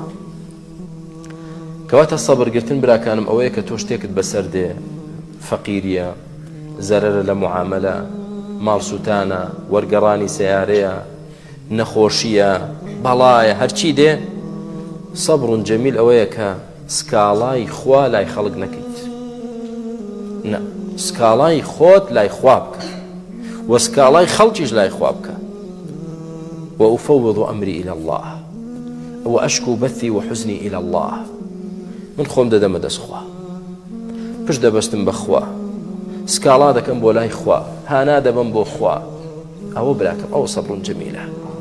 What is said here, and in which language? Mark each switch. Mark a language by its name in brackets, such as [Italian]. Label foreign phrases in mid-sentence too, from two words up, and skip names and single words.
[Central Kurdish] کەواتە سەبرگرتن براکانم ئەوەیە کە تۆ شتێکت بەسەر دێ فەقیریە زەرەرە لە معاملە ماڵسووتانە وەرگەڕانی سیارەیە نەخۆشیە بەڵایە هەرچی دێ سەبر جەمیل ئەوەیە کە سکاڵای خوا لای خەڵک نەکەیت نە سکاڵای خۆت لای خوا بکە و سکاڵای خەڵکیش لای خوا بکە [Arabic] وأفوض أمري إلى الله وأشكو بثي وحزني إلى الله [Central Kurdish] من خۆم دەدەمە دەست خوا پشت دەبەستم بە خوا سکاڵا دەکەم بۆ لای خوا هانا دەبم بۆ خوا ئەوە براکەم ئەوە سەبر جەمیلە